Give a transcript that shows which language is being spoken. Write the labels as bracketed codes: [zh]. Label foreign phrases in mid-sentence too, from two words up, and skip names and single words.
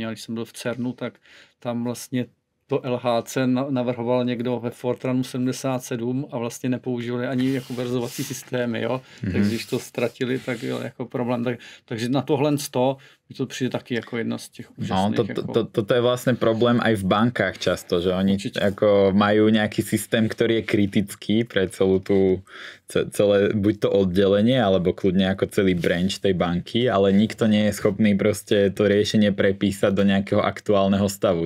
[cs] A když jsem byl v CERNu, tak tam vlastně to LHC navrhoval někdo ve Fortranu 77 a vlastně nepoužívali ani jako verzovací systémy, jo. Takže když to ztratili, tak jo, jako problém. Takže na tohle mi to přijde taky jako jedna z těch úžasných. [sk] No, toto je vlastne problém aj v bankách často, že oni ako majú nejaký systém, ktorý je kritický pre celé buď to oddelenie, alebo kľudne ako celý branch tej banky, ale nikto nie je schopný proste to riešenie prepísať do nejakého aktuálneho stavu.